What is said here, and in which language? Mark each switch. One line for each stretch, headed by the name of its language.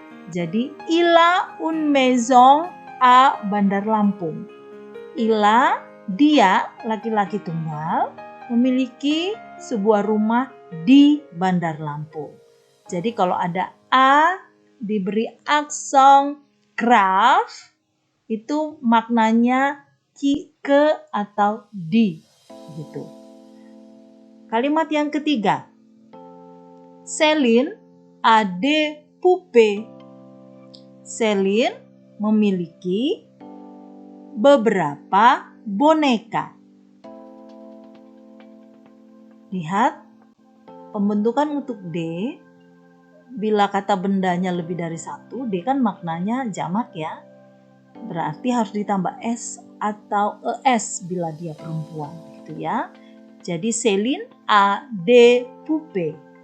French: Jadi ila une maison à Bandar Lampung.
Indonesian: Ila dia laki-laki tunggal memiliki sebuah rumah di Bandar Lampung. Jadi kalau ada a diberi aksen graf itu maknanya ke atau di gitu. Kalimat yang ketiga.
French: Céline a des poupées.
Indonesian: Céline memiliki beberapa boneka. Lihat, pembentukan untuk D bila kata bendanya lebih dari satu, D kan maknanya jamak ya. Berarti harus ditambah S atau ES bila dia perempuan gitu ya.
French: Jadi Céline a des poupées.